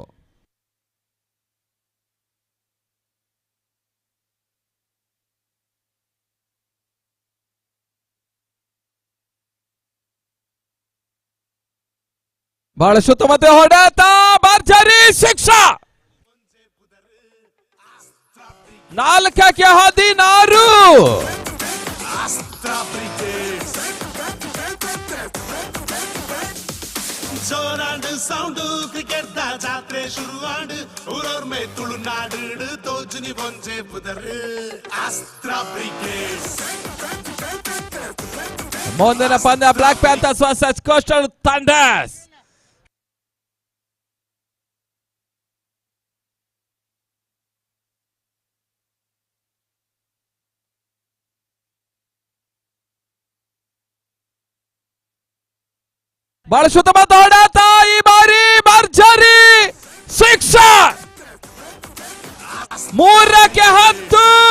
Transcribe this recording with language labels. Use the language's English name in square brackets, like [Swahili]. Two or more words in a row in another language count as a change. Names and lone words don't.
[Kannada] ಬಹಳ ಸುತ್ತಮುತ್ತ ಹೊಡೆತ, ಭರ್ಜರಿ ಶಿಕ್ಷಾ 4ಕ್ಕೆ 16. [Tulu] ಜೋರಾಂಡು ಸೌಂಡು ಕ್ರಿಕೆಟ್ ಜಾತ್ರೆ ಶುರುವಾಂಡು ಊರವ್ರ ಮೇ ತುಳುನಾಡು ತೋಜುನಿ ಬೊಂಜೆ ಪುದರು ಅಸ್ತ್ರ ಬ್ರಿಗೇಡ್ಸ್. [Kannada] ಮುಂದಿನ ಪಂದ್ಯ ಬ್ಲಾಕ್ ಪ್ಯಾಂಥರ್ಸ್ ವರ್ಸಸ್ ಕೋಸ್ಟಲ್ ಥಂಡರ್ಸ್. ಬಹಳ ಸುತ್ತಮುತ್ತ ಹೊಡೆತ, ಈ ಬಾರಿ ಭರ್ಜರಿ ಶಿಕ್ಷಾ 3ಕ್ಕೆ 10.